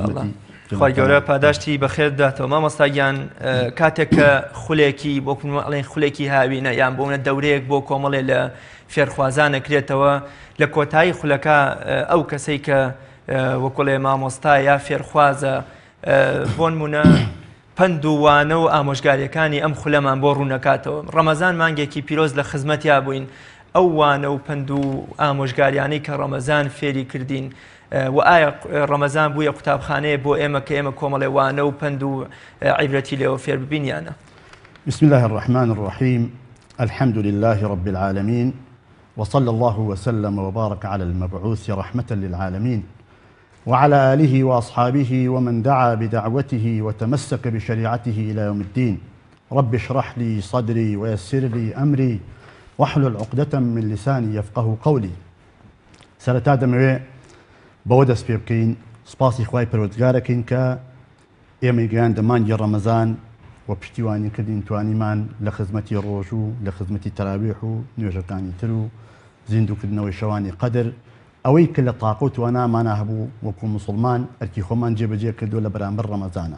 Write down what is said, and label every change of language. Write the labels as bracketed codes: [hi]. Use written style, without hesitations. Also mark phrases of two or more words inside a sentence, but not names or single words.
[ckb] خی گەورە پاداشتی بەخێر داتەوە. مامۆستاگیان کاتێک کە خولێکی بۆ ئەڵێن خولێکی هاوینە یان بۆنە دەورەیەک بۆ کۆمەڵێ لە فێرخوازان نەکرێتەوە، لە کۆتایی خولەکە ئەو کەسەی کە وەکوڵێ مامۆستا یا فێرخوازە بۆ نمونە پند و وانە و ئامۆژگاریەکانی ئەم خولەمان بۆ ڕوونەکاتەوە. ڕەمەزان مانگێکی پیرۆز لە خزمەتیا بووین. ئەو وانە و پند و ئامۆژگاریانەی کە ڕەمەزان فێری کردین و ئایا ڕەمەزان بوویە قوتابخانەیە بۆ ئێمە کە ئێمە کۆمەڵێ وانە و پند و عیبرەتی لێەوە فێر ببینیانە؟ [ar] بسم الله الرحمن الرحيم الحمد لله رب العالمين وصلى الله وسلم وبارك على المبعوث رحمة للعالمين وعلى آله وأصحابه ومن دعا بدعوته وتمسك بشريعته إلى يوم الدين. رب اشرح لي صدري ويسر لي أمري واحلل عقدة من لساني يفقه قولي. [ckb] سرتا دەمەوێ بەوە دەست پێ بکەین سپاسی خوای پەروەردگارەکەین کە ئێمەی گەیاندە مانگی ڕەمەزان و پشتیوانی کردین توانیمان لە خزمەتی ڕۆژ و لە خزمەتی تەراویح و نوێژەکانی تر و زیندوکردنەوەی شەوانی قەدر ئەوەی کە لە تاقە و توانامانە هەبوو وەکو مسلمان ئەرکی خۆمان جێبەجێ کردو لە بەرامبەر ڕەمەزانە.